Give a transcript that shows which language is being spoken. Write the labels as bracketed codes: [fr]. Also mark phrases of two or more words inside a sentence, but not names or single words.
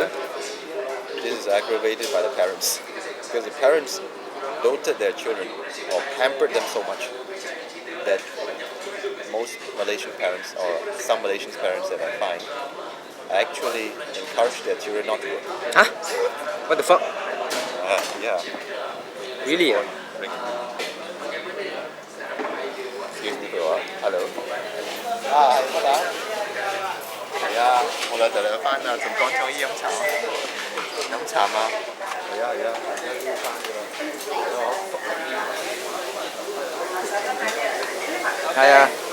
[en] This is aggravated by the parents, because the parents doted their children or pampered them so much that most Malaysian parents, or some Malaysian parents that I find, actually encourage their children not to work. Huh? What the fuck? Yeah. Really? Excuse me for a while. Hello. [vi] À, có đó. [yue] 係啊，我來就嚟翻啊，從廣州醫飲茶。飲茶嘛。係啊，而家要翻㗎啦。係啊。